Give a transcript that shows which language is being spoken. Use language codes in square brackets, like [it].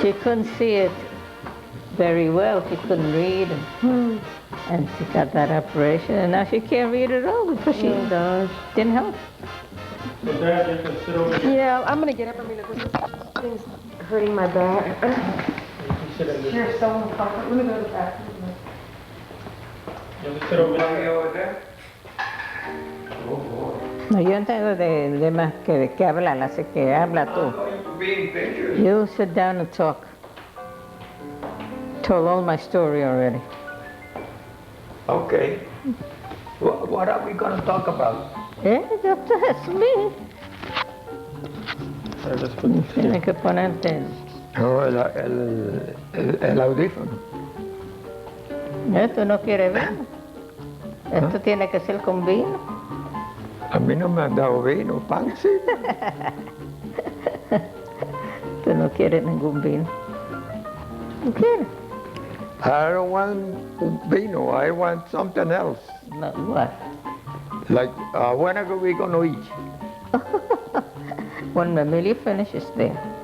[en] She couldn't see it very well. She couldn't read, and she got that operation, and now she can't read at all because she Oh gosh. didn't help. So Dad, you can sit over here. Yeah, I'm gonna get up. I mean, this thing's hurting my back. You can sit in this. You're so uncomfortable. Let me go to the bathroom. You can sit over Are you here. over there? Oh boy. [es] No, yo entiendo de más que de qué hablar, así que habla tú. [en] I'm going to be in pictures. You sit down and talk. Told all my story already. Okay. What are we going to talk about? That's me. Or just put this [es] Tienes que ponerte. Oh, el audífono. Esto no quiere vino. Esto tiene que ser con vino. A mí no me han dado vino, pan sí. Tú no quieres ningún vino. ¿No quieres? [en] I don't want vino, I want something else. No, what? Like, when are we going to eat? When Amelia finishes there.